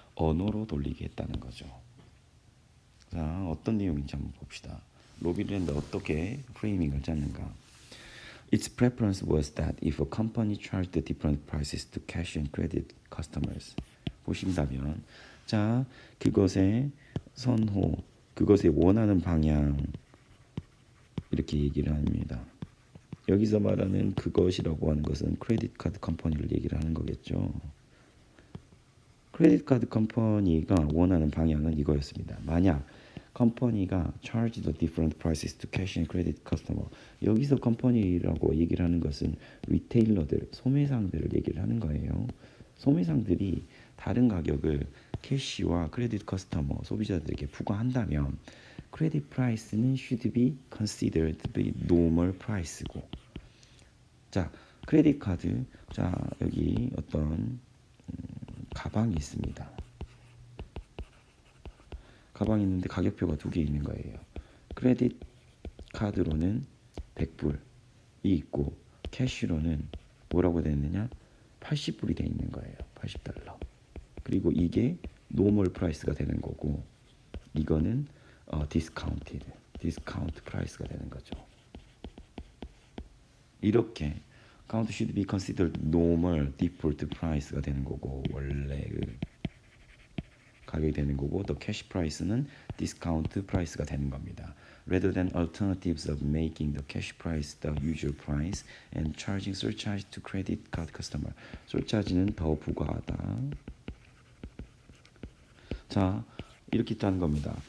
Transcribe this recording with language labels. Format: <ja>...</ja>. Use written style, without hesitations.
<ko>언어로 돌리게 했다는 거죠. 자, 어떤 내용인지 한번 봅시다. 로비를 했는데 어떻게 프레이밍을 짰는가?</ko> <en>Its preference was that if a company charged different prices to cash and credit customers,</en> <ko>보신다면, 자, 그것의 선호, 그것의 원하는 방향 이렇게 얘기를 합니다. 여기서 말하는 그것이라고 하는 것은 크레딧 카드 컴퍼니를 얘기를 하는 거겠죠. 크레딧 카드 컴퍼니가 원하는 방향은 이거였습니다. 만약 컴퍼니가</ko> <en>charge the different prices to cash and credit customer.</en> <ko>여기서 컴퍼니라고 얘기를 하는 것은 리테일러들, 소매상들을 얘기를 하는 거예요. 소매상들이 다른 가격을 캐시와 크레딧 커스터머, 소비자들에게 부과한다면 크레딧 프라이스는</ko> <en>should be considered to be normal price</en> <ko>고. 자, 크레딧 카드. 자, 여기 어떤 가방이 있습니다. 가방이 있는데 가격표가 두 개 있는 거예요. 크레딧 카드로는 100불이 있고 캐시로는 뭐라고 되어 있느냐? 80불이 되어 있는 거예요. 80달러. 그리고 이게 노멀 프라이스가 되는 거고 이거는 디스카운트 프라이스가 되는 거죠. 이렇게</ko> <en>count should be considered normal default price</en> <ko>가 되는 거고 원래 가격이 되는 거고 또 캐시 프라이스는 디스카운트 프라이스가 되는 겁니다.</ko> <en>Rather than alternatives of making the cash price the usual price and charging surcharge to credit card customer.</en> <ko>surcharge는 더 부과하다. 자, 이렇게 있다는 겁니다.</ko>